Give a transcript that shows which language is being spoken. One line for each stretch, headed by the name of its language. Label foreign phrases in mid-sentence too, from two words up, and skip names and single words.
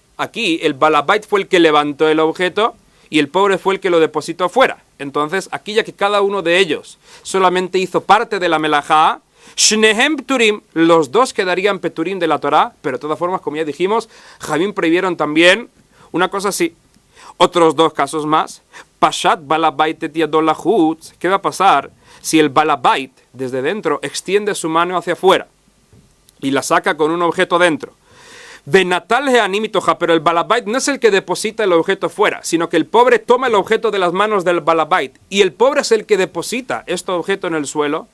Spanish: Aquí el balabait fue el que levantó el objeto y el pobre fue el que lo depositó afuera. Entonces, aquí ya que cada uno de ellos solamente hizo parte de la melajá,
Hebrew: שניהם פטורים,
Spanish: los 2 quedarían peturim de la Torá, pero de todas formas, como ya dijimos, Jamín prohibieron también una cosa así. Otros 2 casos más.
Hebrew: פשט בעל הבית את ידו לחוץ.
Spanish: ¿Qué va a pasar si el balabait, desde dentro, extiende su mano hacia afuera y la saca con un objeto dentro?
Hebrew: ונטל העני מתוכה,
Spanish: pero el balabait no es el que deposita el objeto fuera, sino que el pobre toma el objeto de las manos del balabait y el pobre es el que deposita este objeto en el suelo.